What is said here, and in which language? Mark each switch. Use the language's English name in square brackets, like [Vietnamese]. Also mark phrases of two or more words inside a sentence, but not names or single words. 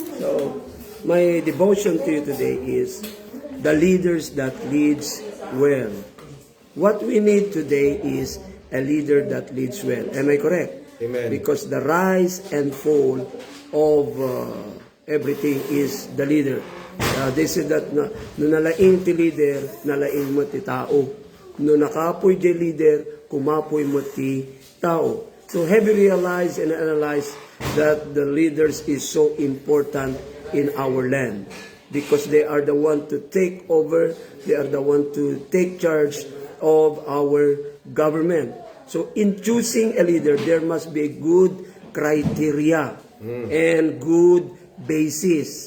[English] So my devotion to you today is the leaders that leads well. What we need today is a leader that leads well. Am I correct? Amen. Because the rise and fall of everything is the leader. [Iloko] They said that no nalaing ti leader, nalaing mo ti tao. No nakapoy di leader, kumapoy mo ti tao. [English] So have you realized and analyzed that the leaders is so important in our land? Because they are the one to take over, they are the one to take charge of our government. So in choosing a leader, there must be a good criteria and good basis.